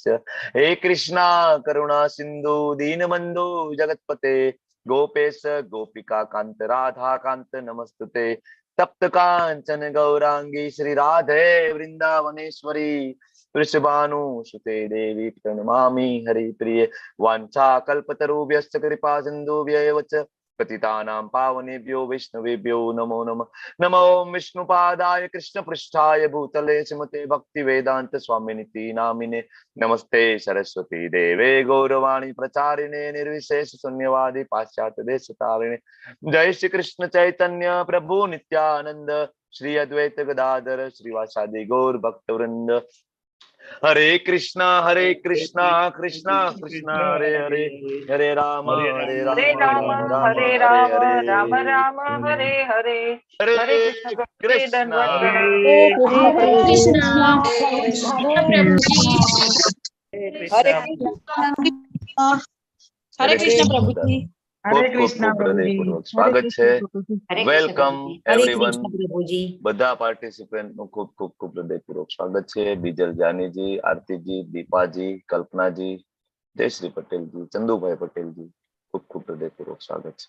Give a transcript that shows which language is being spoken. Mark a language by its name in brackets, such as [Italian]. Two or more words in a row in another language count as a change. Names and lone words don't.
[Sanskrit] હે કૃષ્ણા કરુણા સિંધુ દીનબંધુ જગતપતે ગોપેશ ગોપિકા કાંત રાધા કાંત નમસ્તુતે. તપ્ત કાંચન ગૌરાંગી શ્રી રાધે વૃંદાવનેશ્વરી વૃષભાનુ સુતે દેવી પ્रणमामि हरिप्रिये. वाञ्छा कल्पतरुभ्यश्च कृपा सिन्धुभ्यैव च पतितानां पावनेभ्यो वैष्णवेभ्यो नमो नमः. नमो विष्णुपादाय कृष्णपृष्ठाय भूतले श्रीमते भक्तिवेदांत स्वामिनिति नामिने. नमस्ते सरस्वती देवे गौरवाणी प्रचारिणे निर्विशेष शून्यवादी पाश्चात्य देशतारिणे. जय श्री कृष्ण चैतन्य प्रभु नित्यानंद श्री अद्वैत गदाधर श्रीवासादि गौर भक्तवृंद. हरे कृष्णा कृष्णा कृष्णा हरे हरे, हरे राम हरे राम हरे राम राम राम हरे हरे, हरे कृष्ण हरे कृष्ण प्रभुजी. हरे कृष्ण [Gujarati] હૃદયપૂર્વક સ્વાગત છે. [English] Welcome everyone. [Gujarati] પ્રભુજી. બધા પાર્ટિસિપેન્ટ નું ખૂબ ખૂબ ખૂબ હૃદયપૂર્વક સ્વાગત છે. બીજલ જાનીજી, આરતીજી, દીપાજી, કલ્પનાજી, જયશ્રી પટેલજી, ચંદુભાઈ પટેલજી, ખૂબ ખૂબ હૃદયપૂર્વક સ્વાગત છે.